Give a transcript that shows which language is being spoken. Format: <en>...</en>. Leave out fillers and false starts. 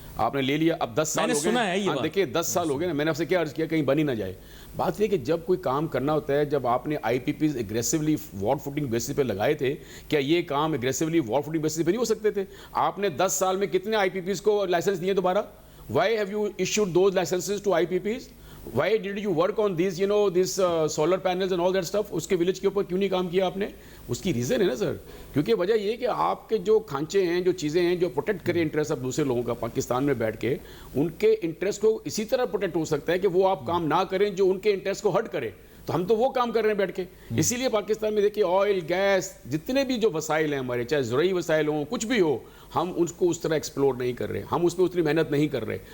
<ur>آپ نے لے لیا, اب 10 سال ہو گئے, دیکھیے 10 سال ہو گئے نا, میں نے آپ سے کیا عرض کیا کہیں بن ہی نہ جائے. بات یہ کہ جب کوئی کام کرنا ہوتا ہے, جب آپ نے آئی P Ps ایگریسولی war footing basis پہ لگائے تھے, کیا یہ کام ایگریسولی وار فوٹنگ بیسس پہ نہیں ہو سکتے تھے؟ آپ نے 10 سال میں کتنے آئی پی پیز کو لائسنس دیے دوبارہ؟</ur> <en>Why have you issued those licenses to IPPs? Why did you work on these, you know, these solar panels and all that stuff?</en> <ur>اس کے ولیج کے اوپر کیوں نہیں کام کیا آپ نے؟ اس کی ریزن ہے نا سر, کیونکہ وجہ یہ کہ آپ کے جو کھانچے ہیں, جو چیزیں ہیں جو پروٹیکٹ کریں انٹرسٹ اب دوسرے لوگوں کا پاکستان میں بیٹھ کے, ان کے انٹرسٹ کو اسی طرح پروٹیکٹ ہو سکتا ہے کہ وہ آپ کام نہ کریں جو ان کے انٹرسٹ کو ہرٹ کرے. تو ہم تو وہ کام کر رہے ہیں بیٹھ کے. اسی لیے پاکستان میں دیکھیے آئل, گیس, جتنے بھی جو وسائل ہیں ہمارے, چاہے زرعی وسائل ہوں, کچھ بھی ہو, ہم اس کو اس طرح ایکسپلور نہیں کر رہے, ہم اس پہ اتنی محنت نہیں کر رہے.</ur>